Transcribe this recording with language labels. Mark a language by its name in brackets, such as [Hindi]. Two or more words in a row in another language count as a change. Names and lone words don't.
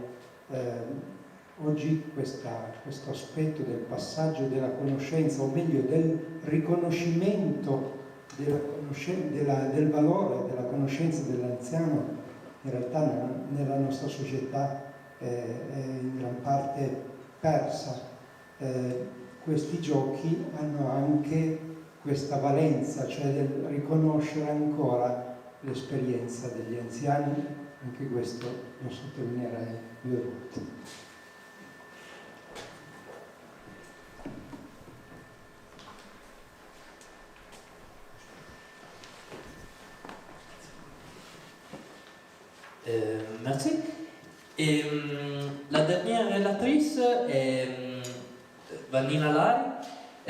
[Italian] Oggi questo aspetto del passaggio della conoscenza, o meglio del riconoscimento del valore della conoscenza dell'anziano, in realtà nella nostra società è in gran parte persa. Questi giochi hanno anche questa valenza, cioè del riconoscere ancora l'esperienza degli anziani, anche questo lo sottolineerei 2 volte. [French] Merci. Et la dernière relatrice est Vanina Lari.